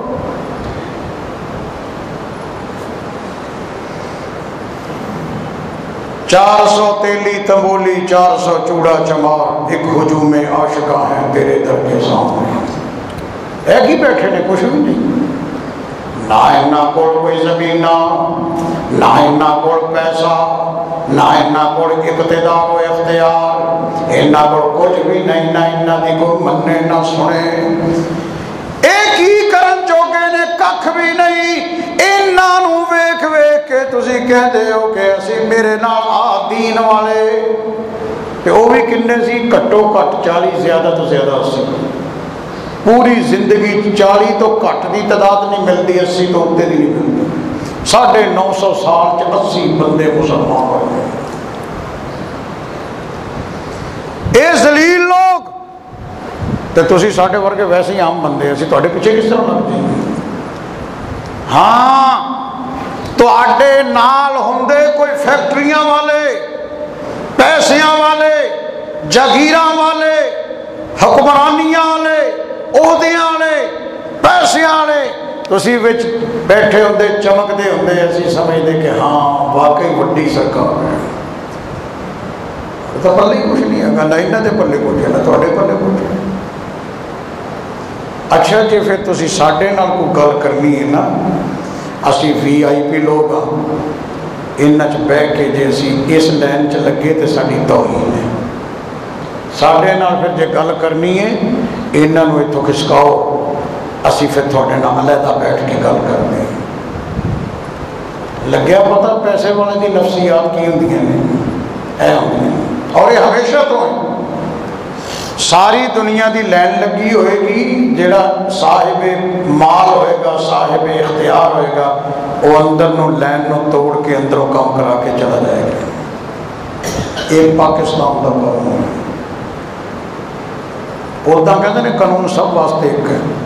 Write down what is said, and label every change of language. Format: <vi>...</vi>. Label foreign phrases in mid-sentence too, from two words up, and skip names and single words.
<ur>400 تیلی تنبولی، 400 چوڑا چمار، ایک ہجوم عاشقاں ہیں تیرے در کے سامنے،</ur> <pa>ایک ہی بیٹھے نے، کچھ بھی نہیں، نہ انہاں کول کوئی زمینہ، نہ انہاں کول پیسہ، نہ انہاں کول اقتدار و اختیار، انہاں کول کچھ بھی نہیں، نہ انہاں دی کوئی مننے نہ سنے، ایک ہی کرن چوکے نے ککھ بھی نہیں۔ انہاں نو ویکھ ویکھ کے تسی تسی</pa> <ur>کہتے ہو</ur> <pa>کہ اسی میرے نال آ دین والے، تے وہ بھی کنے سی؟ گھٹو گھٹ 40، زیادہ تو زیادہ 80۔ پوری زندگی 40 تو گھٹ دی تعداد</pa> <ur>نہیں ملتی،</ur> <pa>80 تو اتنے دی</pa> <ur>نہیں ملتی۔</ur> <pa>950 سال چ 80 بندے مسلمان ہوئے۔ اے ذلیل لوگ تے تسی ساڈے ورگے ویسے ہی عام بندے، اسی تواڈے پیچھے کس طرح لگ جائیں گے؟ ہاں تواڈے نال ہوندے کوئی فیکٹریاں والے، پیسیاں والے، جاگیراں والے، حکمرانیاں والے، عہدیاں والے، پیسیاں والے، تسی وچ بیٹھے ہوندے چمکدے ہوندے، اسی سمجھدے کہ ہاں واقعی وڈی سرکار ہے۔ تو پلے کچھ نہیں ہے، نہ انہاں دے پلے کچھ ہے، نہ تواڈے پلے کچھ ہے۔ اچھا جی پھر تسی ساڈے نال کوئی گل کرنی ہے نا، اسی VIP لوگ ہاں، انہاں چ بیٹھ کے جے اسی اس لائن چ لگے تے ساڈی توہین ہے۔ ساڈے نال پھر جے گل کرنی ہے انہاں نوں اتھوں کھسکاؤ، اسی پھر تھوڑے نال علیحدہ بیٹھ کے گل</pa> <ur>کرتے ہیں۔</ur> <pa>لگیا پتہ پیسے والے دی نفسیات کی ہوندیاں نے، اے ہوندیاں نے، اور یہ ہمیشہ تو ہے۔ ساری دنیا دی لین لگی ہوئے گی، جڑا صاحب مال ہوئے گا، صاحب اختیار ہوئے گا، وہ اندر نو لین نو توڑ کے اندروں کام کرا کے چلا جائے گا۔ ایک پاکستان دا قانون ہے، اودا</pa> <ur>کہتے ہیں</ur> <pa>قانون سب واسطے ایک ہے۔</pa>